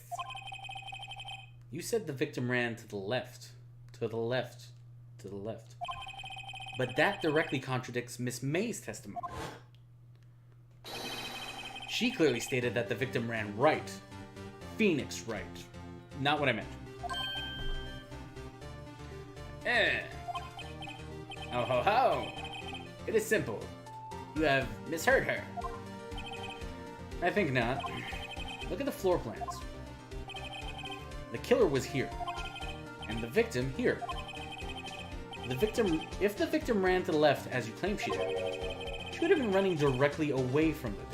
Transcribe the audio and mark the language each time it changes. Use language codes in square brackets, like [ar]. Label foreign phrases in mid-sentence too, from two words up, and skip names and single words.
[en] You said the victim ran to the left. To the left. To the left. But that directly contradicts Miss May's testimony. She clearly stated that the victim ran right. Phoenix Wright. Not what I meant. Oh ho ho! It is simple. You have misheard her. I think not. Look at the floor plans. The killer was here. And the victim here. If the victim ran to the left as you claim she did, she would have been running directly away from the door.